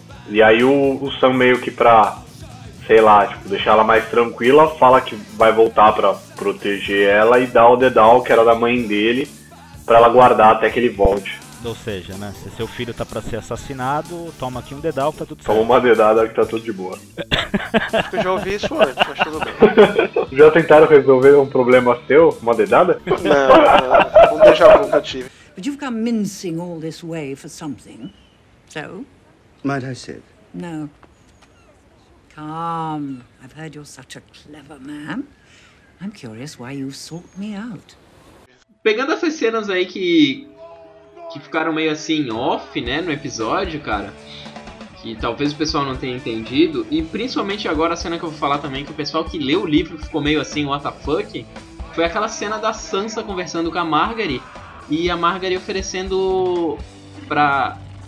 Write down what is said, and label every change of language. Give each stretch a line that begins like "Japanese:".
Portuguese: E aí o Sam, meio que pra, sei lá, tipo, deixar ela mais tranquila, fala que vai voltar pra proteger ela e dá o dedal, que era da mãe dele, pra ela guardar até que ele volte. Ou seja, né, se seu filho tá pra ser assassinado, toma aqui um dedal, tá tudo certo. Toma uma dedada que tá tudo de boa. Eu já ouvi isso antes, mas tudo bem. Já tentaram resolver um problema seu? Uma dedada? Não, não, não. Um déjà vu, tive.
English: But you've come mincing all this way for something. So? Might I sit? No. Come. I've heard you're such a clever man. I'm curious why you sought me out.
Portuguese: Pegando essas cenas aí que ficaram meio assim off, né, no episódio, cara, que talvez o pessoal não tenha entendido, e principalmente agora a cena que eu vou falar também, que o pessoal que leu o livro ficou meio assim,
English: what the fuck,
Portuguese: foi aquela cena da Sansa conversando com a Margaery, e a Margaery oferecendo pra